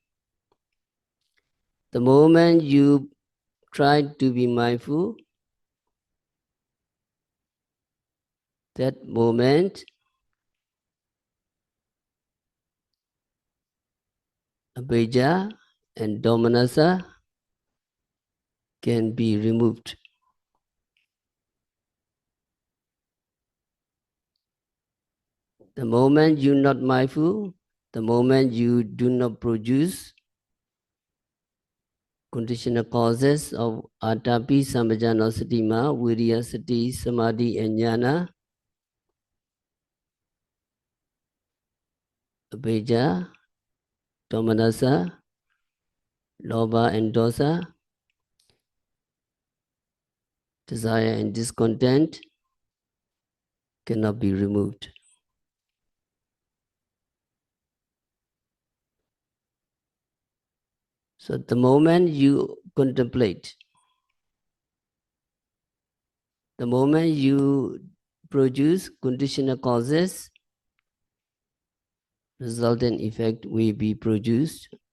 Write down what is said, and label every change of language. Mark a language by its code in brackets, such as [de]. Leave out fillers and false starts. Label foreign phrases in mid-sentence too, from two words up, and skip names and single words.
[en] The moment you try to be mindful, that moment Abhija and Domanasa can be removed. The moment you're not mindful, the moment you do not produce conditional causes of [pi] Atapi, Sambhajano, Satima, Viriya, Sati, Samadhi, [en] and [pi] Jnana, Abhija, Domanasa, Lobha [en] and Dosa, desire and discontent cannot be removed. So the moment you contemplate, the moment you produce conditional causes, resultant effect will be produced.